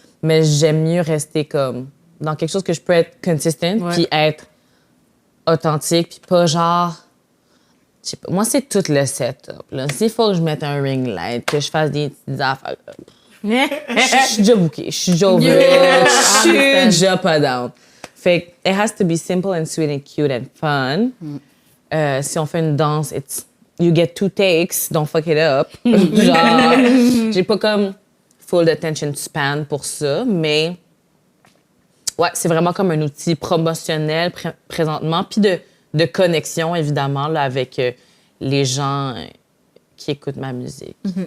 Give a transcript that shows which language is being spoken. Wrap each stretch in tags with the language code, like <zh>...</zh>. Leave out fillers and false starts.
<fr>Mais j'aime mieux rester comme dans quelque chose que je peux être consistent puis être authentique puis pas genre... Je sais pas, moi, c'est tout le setup. S'il faut que je mette un ring light, que je fasse des petites affaires... Je suis déjà bookée, je suis déjà over, je suis déjà pas down. Fait que,</fr> <en>it has to be simple and sweet and cute and fun.</en> <fr>Si on fait une danse,</fr> <en>you get 2 takes, don't fuck it up.</en> <fr>Genre, j'ai pas comme</fr> <en>full attention span</en> <fr>pour ça, mais ouais, c'est vraiment comme un outil promotionnel présentement, puis de connexion, évidemment, là, avec les gens qui écoutent ma musique.</fr>